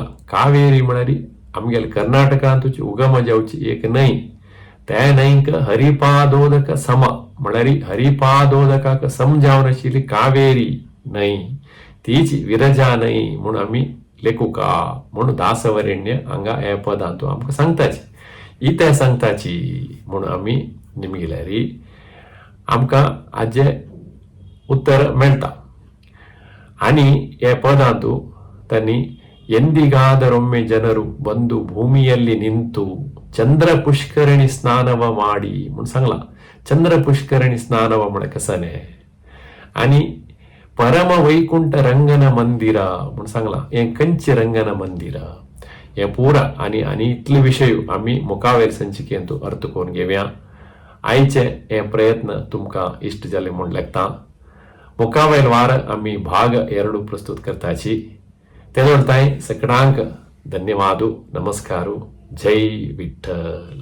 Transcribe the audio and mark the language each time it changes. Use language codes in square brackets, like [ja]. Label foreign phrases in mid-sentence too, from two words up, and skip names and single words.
[kok] कावेरी म्हळ्यार आमगेले कर्नाटकांतूची उगम जावची एक न्हंय त्या न्हंयक हरिपादोदक सम म्हळ्यार हरिपादोदकाक सम जावन आशिल्ली कावेरी न्हंय तीच विरजा न्हंय म्हणून आमी लेखुका म्हणून दासवरेण्य हांगा हे पदांतू आमकां सांगताची. इते सांगताची म्हणून आमी निमगेल्यार आमकां हाजे उत्तर मेळटा. आणि हे पदांतू [kn] ತನ್ನಿ ಎಂದಿಗಾದರೊಮ್ಮೆ ಜನರು ಬಂದು ಭೂಮಿಯಲ್ಲಿ ನಿಂತು ಚಂದ್ರ ಪುಷ್ಕರಣಿ ಸ್ನಾನವ ಮಾಡಿ [kok] म्हणून सांगला [kn] चंद्र [kok] पुष्करणी स्नानव म्हण कसने आणि परम वैकुंठ रंगन मंदिर म्हणून सांगला हे कंच रंगन मंदिर हे पुरा आणि इतले विषय आम्ही मुखावेल संचिकेंतू अर्थ करून घेऊया आयचे हे प्रयत्न तुमका इष्ट जाले म्हण लागता मुखावेल वार आम्ही भाग 2 प्रस्तुत करताची ते जोडताय सगळ्यांक धन्यवाद नमस्कारू जय विठ्ठल